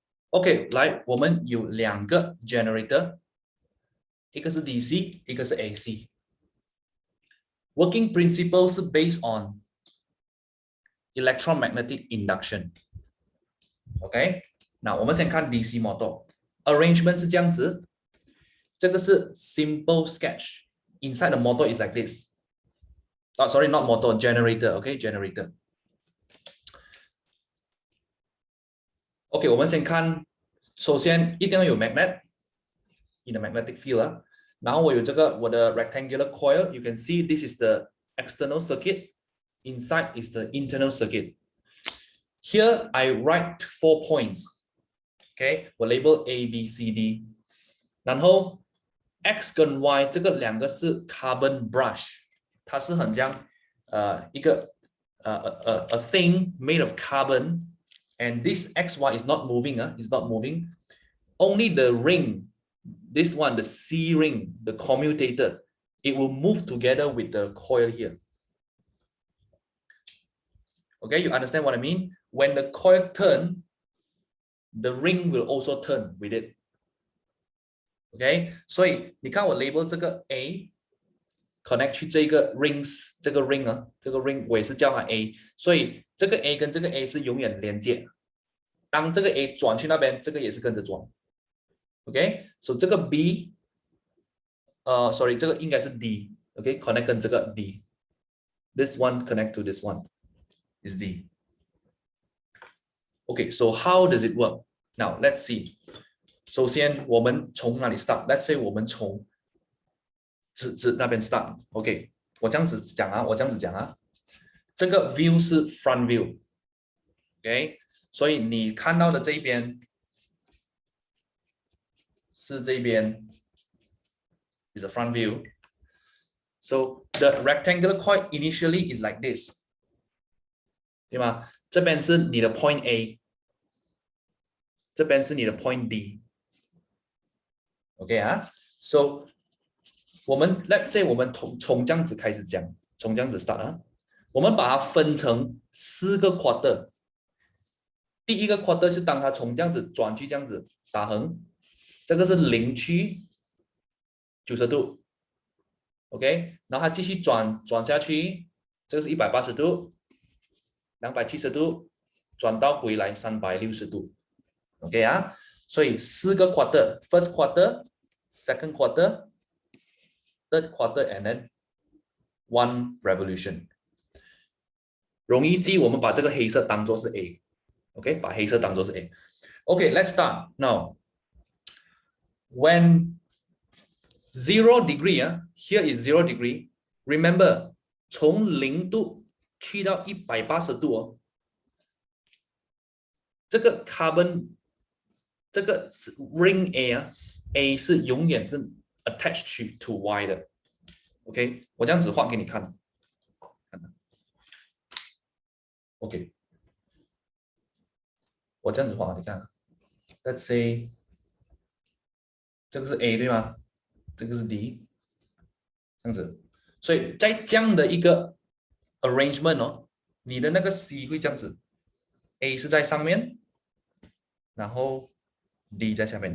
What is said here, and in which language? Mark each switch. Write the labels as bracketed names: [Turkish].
[Chinese] OK， 来，我们有两个 generator， 一个是 DC， 一个是 AC。 [English] Working principle 是 based on electromagnetic induction。 [Chinese] OK， 那我们先看 DC motor。Arrangement 是这样子，这个是 simple sketch。 [English] Inside the motor is like this. Oh, sorry, not motor, generator. OK, generator. [Chinese] OK， 我们先看，首先一定要有 [English] magnet in the magnetic field [Chinese] 啊。然后我有这个我的 rectangular coil. [English] You can see this is the external circuit. Inside is the internal circuit. Here I write 4 points. OK， 我 label A, B, C, D. [Chinese] 然后 X 跟 Y 这个两个是 [English] carbon brush， [Chinese] 它是很像一个 [English] a thing made of carbon, and this XY is not moving, it's not moving. Only the ring, this one, the C ring, the commutator, it will move together with the coil here. Okay, you understand what I mean? When the coil turns, the ring will also turn with it. [Chinese] OK， 所以你看我 label 这个 A connect 去这个 rings， 这个 ring 啊，这个 ring 我也是叫它 A， 所以这个 A 跟这个 A 是永远连接。当这个 A 转去那边，这个也是跟着转。 OK， 所以这个 B， sorry， 这个应该是 D。OK， connect 跟这个 D。 [English] This one connect to this one is D。 OK， so how does it work? Now let's see. [Chinese] 首先，我们从哪里 start？Let's say 我们从指那边 start。OK， 我这样子讲啊，这个 view 是 front view。OK， 所以你看到的这一边是这边 [English] is the front view. So the rectangular coil initially is like this， [Chinese] 对吗？ [English] 这边是你的 point A， [Chinese] 这边是你的 point D。OK 啊 ，So 我们 Let's say 我们从这样子开始讲，从这样子 start 啊，我们把它分成4个 quarter。第一个 quarter 是当它从这样子转去这样子打横，这个是0去90度 ，OK， 然后它继续转下去，这个是180度、270度，转到回来360度 ，OK 啊，所以4个 quarter， [English] first quarter、second quarter、third quarter and then one revolution。 [Chinese] 容易记，我们把这个黑色当做是 A。OK， 把黑色当做是 A。OK， [English] let's start now. When 0 degree here is 0 degree. [Chinese] Remember， 从0度去到180度这个 carbon 这个 ring A 是永远是 [English] attached to Y [Chinese] 的。 OK， 我这样子画给你看。 OK。我这样子画，你看 ，Let's say 这个是 A 对吗？这个是 D， 这样子，所以在这样的一个 arrangement 你的那个 C 会这样子 ，A 是在上面，然后 D 在下面。